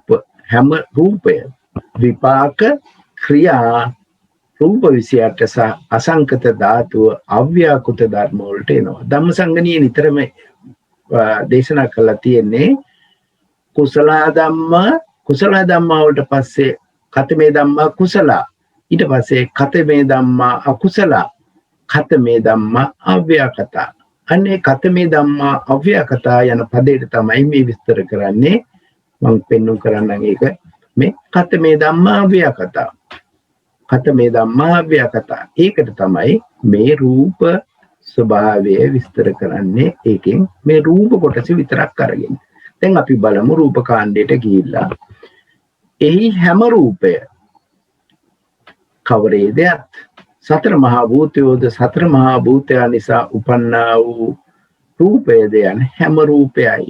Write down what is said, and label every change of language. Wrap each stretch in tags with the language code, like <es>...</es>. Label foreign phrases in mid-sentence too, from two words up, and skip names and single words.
<si>හැම රූපය විපාක ක්‍රියා රූප 28 සහ අසංකත ධාතුව අව්‍යාකෘත ධර්ම වලට එනවා. ධම්මසංගණියේ නිතරම දේශනා කරලා තියෙන්නේ</si> <pi>කුසල ධම්මා</pi> <si>වලට පස්සේ</si> <pi>කතමේ ධම්මා කුසල,</pi> <si>ඊට පස්සේ</si> <pi>කතමේ ධම්මා අකුසල, කතමේ ධම්මා අව්‍යාකත.</pi> <si>අනේ</si> <pi>කතමේ ධම්මා අව්‍යාකත</pi> <si>යන පදයට තමයි මේ විස්තර කරන්නේ. මම පෙන්වු කරන්නම් ඒක. මේ</si> <pi>කතමේ ධම්මා අව්‍යාකත, කතමේ ධම්මා අව්‍යාකත.</pi> <si>ඒකට තමයි මේ රූප ස්වභාවය විස්තර කරන්නේ. ඒකෙන් මේ රූප කොටස විතරක් අරගෙන දැන් අපි බලමු රූප කාණ්ඩයට ගිහිල්ලා එහි හැම රූපය කවරේද? සතර මහා භූතයෝද සතර මහා භූතයා නිසා උපන්නා වූ රූපයද යන හැම රූපයයි.</si>